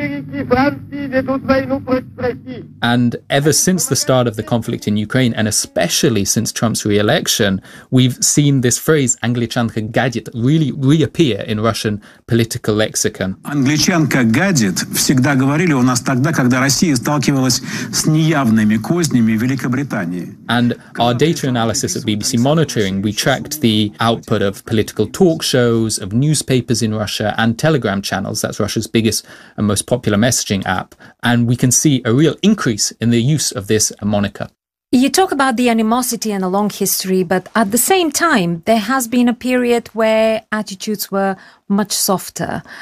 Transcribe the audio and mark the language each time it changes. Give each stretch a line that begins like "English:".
English: And ever since the start of the conflict in Ukraine, and especially since Trump's re-election, we've seen this phrase,
Russian: Anglichanka gadyet,
English: really reappear in Russian political lexicon.
Russian: Anglichanka gadyet всегда говорили у нас тогда, когда Россия сталкивалась с неявными кознями Великобритании.
English: And our data analysis at BBC Monitoring, we tracked the output of political talk shows, of newspapers in Russia, and Telegram channels. That's Russia's biggest and most popular messaging app. And we can see a real increase in the use of this moniker. You talk about the animosity and a long history, but at the same time, there has been a period where attitudes were much softer.